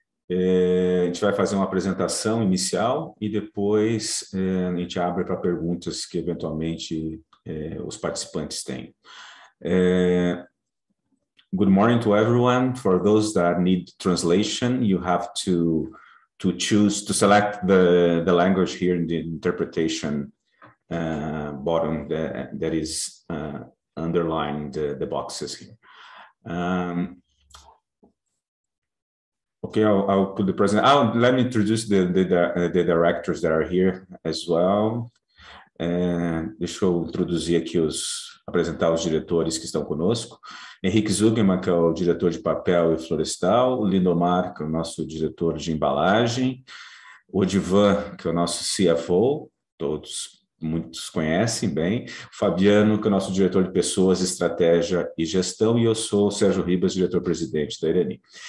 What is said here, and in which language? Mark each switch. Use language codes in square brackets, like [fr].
[pt] A gente vai fazer uma apresentação inicial e depois a gente abre para perguntas que eventualmente os participantes têm. [en] Good morning to everyone. For those that need translation, you have to choose to select the language here in the interpretation bottom that is underline the boxes here. Okay, I'll put the president. Let me introduce the directors that are here as well. [pt] Deixa eu introduzir aqui apresentar os diretores que estão conosco. Henrique Zuckerman, que é o diretor de papel e florestal, o Lindomar, que é o nosso diretor de embalagem, o Odivan, que é o nosso CFO, muitos conhecem bem, o Fabiano, que é o nosso diretor de pessoas, estratégia e gestão, e eu sou o Sérgio Ribas, diretor-presidente da Irani.